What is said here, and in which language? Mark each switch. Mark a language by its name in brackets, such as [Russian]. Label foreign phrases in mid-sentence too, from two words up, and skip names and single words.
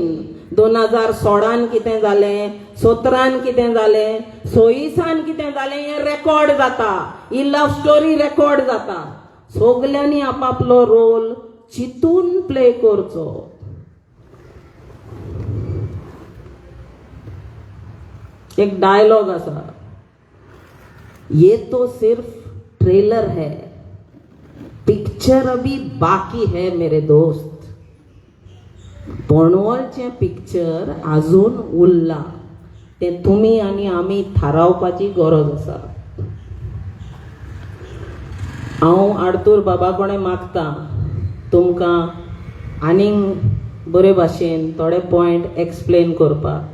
[Konkani] 2016 कितें जालें, 17 कितें जालें, 26 कितें जालें हें रेकॉर्ड जाता. ही [English] love story [Konkani] रेकॉर्ड जाता. सगल्यांनी आपापलो रोल चिंतून प्ले करचो. एक डायलॉग आसा, [Hindi] ये तो सिर्फ ट्रेलर है, पिक्चर अभी बाकी है मेरे दोस्त. [Konkani] बोंडवोलचें पिक्चर आजून उरलां. तें तुमी आनी आमी थारावपाची गरज आसा. हांव आर्थूर बाबा कोणें मागतां तुमकां आनीक बरे भाशेन थोडे [English] point explain [Konkani] करपाक.